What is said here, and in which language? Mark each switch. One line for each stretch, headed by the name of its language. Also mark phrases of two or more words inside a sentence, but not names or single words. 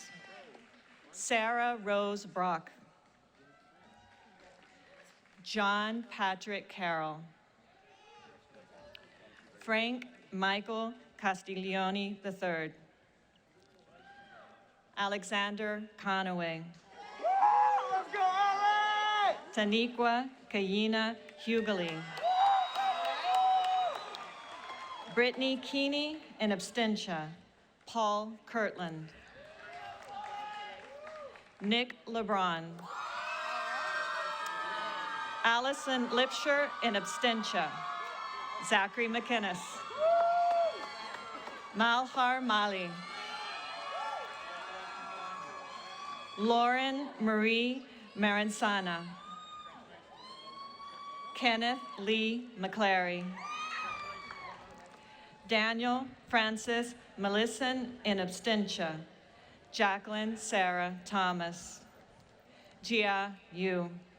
English: Sarah Rose Brock, John Patrick Carroll, Frank Michael Castiglione III, Alexander Conaway, Let's go, LA! Taniqua Kayina Hughley, Brittany Keeney
Latin: in absentia,
English: Paul Kirtland, Nick LeBron, Allison Lipsher
Latin: in absentia,
English: Zachary McInnes, Malhar Mali, Lauren Marie Maranzana, Kenneth Lee McClary, Daniel Francis Melisson
Latin: in absentia,
English: Jacqueline Sarah Thomas, Jia Yu.